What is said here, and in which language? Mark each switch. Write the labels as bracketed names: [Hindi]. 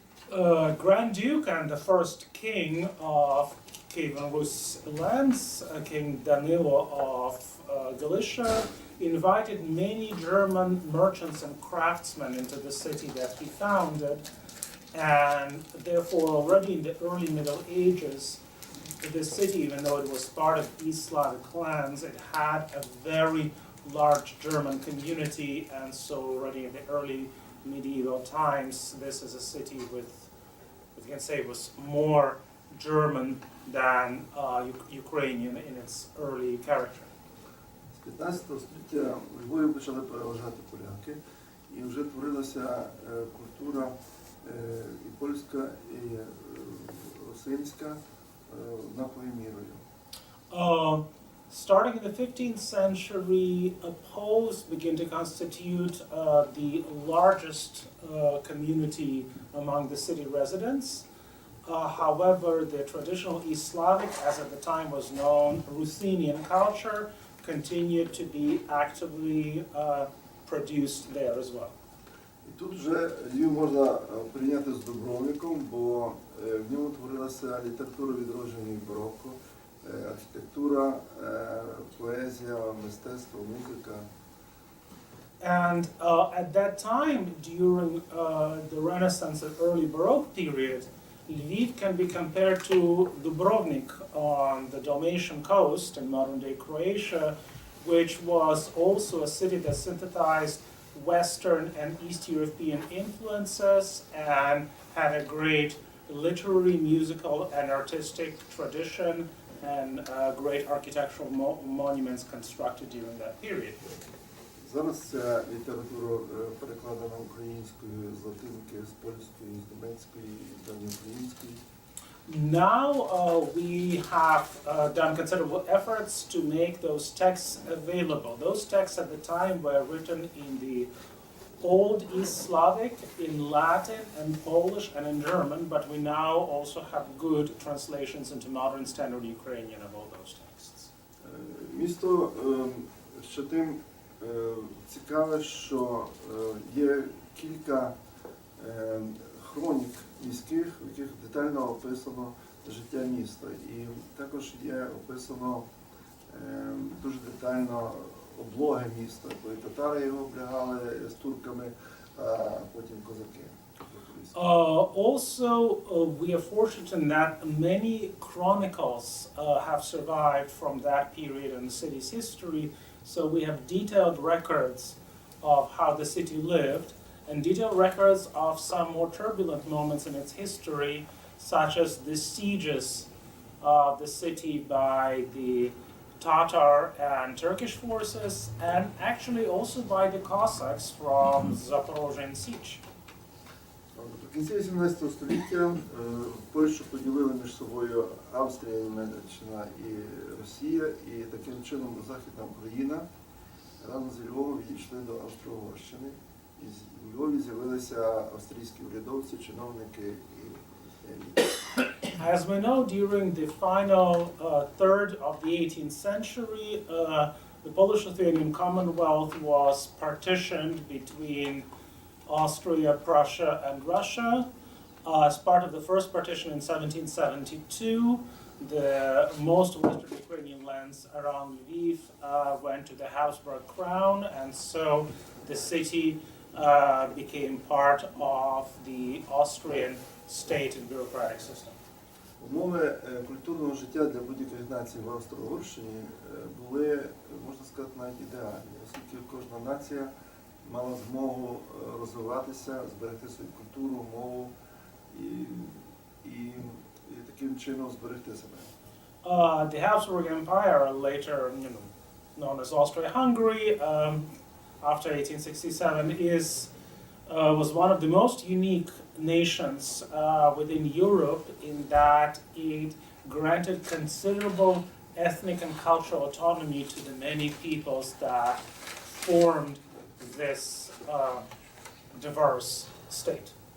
[English] Grand Duke and the first king of Kievan Rus lands, King Danilo of Galicia, invited many German merchants and craftsmen into the city that he founded, and therefore already in the early Middle Ages, the city, even though it was part of East Slavic lands, it had a very large German community, and so already in the early medieval times, this is a city with, if you can say, was more German than Ukrainian in its early character. [Ukrainian] З 15 століття у Львові почали переважати поляки, і вже творилася культура і польська, і русинська однаковою мірою. [English] Starting in the 15th century, Poles begin to constitute the largest community among the city residents. However, the traditional East Slavic, as at the time was known, Ruthenian culture continued to be actively produced there as well. [Ukrainian] І тут вже Львів можна порівняти з Дубровником, бо в ньому творилася література відродження і бароко, архітектура, поезія, мистецтво, музика. [English] And at that time, during the Renaissance and early Baroque period, Lviv can be compared to Dubrovnik on the Dalmatian coast in modern-day Croatia, which was also a city that synthesized Western and East European influences and had a great literary, musical, and artistic tradition and great architectural monuments constructed during that period. [Ukrainian] Зараз ця література перекладена українською з латинки, з польської, з німецької, з давньоукраїнської. [English] Now we have done considerable efforts to make those texts available. Those texts at the time were written in the Old East Slavic, in Latin and Polish and in German, but we now also have good translations into modern standard Ukrainian of all those texts. [Ukrainian] Місто ще тим цікаве, що є кілька хронік міських, в яких детально описано життя міста. І також є описано дуже детально облоги міста, коли татари його облягали з турками, а потім козаки. [English] We are fortunate in that many chronicles have survived from that period in the city's history, so we have detailed records of how the city lived, and detailed records of some more turbulent moments in its history, such as the sieges of the city by the Tatar and Turkish forces, and actually also by the Cossacks from Zaporozhian Siege. [Ukrainian] В кінці 18 століття Польщу поділили між собою Австрія, Німеччина і Росія, і таким чином Західна Україна разом з Львовом відійшли до Австро-Угорщини. І в Львові з'явилися австрійські урядовці, чиновники і еліти. [English] As we know, during the final third of the 18th century, the Polish-Lithuanian Commonwealth was partitioned between Austria, Prussia, and Russia. As part of the first partition in 1772, the most western Ukrainian lands around Lviv went to the Habsburg crown, and so the city became part of the Austrian state and bureaucratic system. [Ukrainian] Умови культурного життя для будь-яких націй в Австро-Угорщині були, можна сказати, навіть ідеальні, оскільки кожна нація мала змогу розвиватися, зберегти свою культуру, мову і таким чином зберегти себе. [English] The Habsburg Empire, later known as Austria-Hungary, after 1867, was one of the most unique nations within Europe in that it granted considerable ethnic and cultural autonomy to the many peoples that formed this diverse state.